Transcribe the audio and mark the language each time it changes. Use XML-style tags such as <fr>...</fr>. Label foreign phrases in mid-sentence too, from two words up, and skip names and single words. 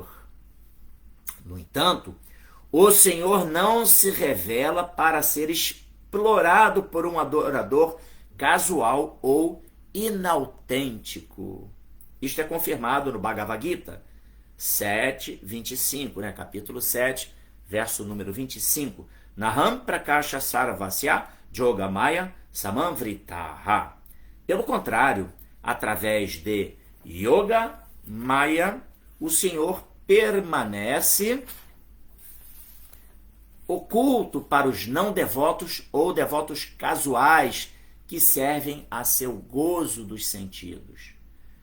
<pt>No entanto, o Senhor não se revela para ser explorado por um adorador casual ou inautêntico. Isto é confirmado no Bhagavad Gita 7:25, né? Capítulo 7, verso número 25.</pt> <sa>Naham prakasha sarvasya yogamaya samamvritaha.</sa> <pt>Pelo contrário, através de Yoga Maya, o Senhor permanece oculto para os não devotos ou devotos casuais que servem a seu gozo dos sentidos.</pt>